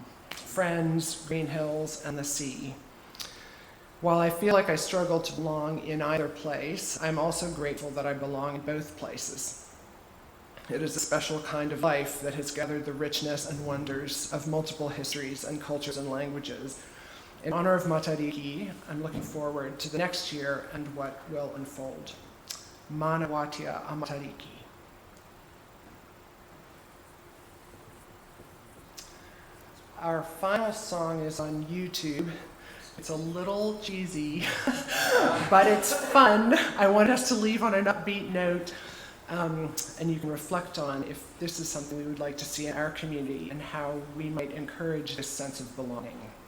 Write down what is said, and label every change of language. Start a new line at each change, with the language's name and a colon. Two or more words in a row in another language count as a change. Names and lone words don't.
English: Friends, green hills, and the sea. While I feel like I struggle to belong in either place, I'm also grateful that I belong in both places. It is a special kind of life that has gathered the richness and wonders of multiple histories and cultures and languages. In honor of Matariki, I'm looking forward to the next year and what will unfold.
Māori: Mana watia a Matariki.
English: Our final song is on YouTube. It's a little cheesy, but it's fun. I want us to leave on an upbeat note, and you can reflect on if this is something we would like to see in our community and how we might encourage this sense of belonging.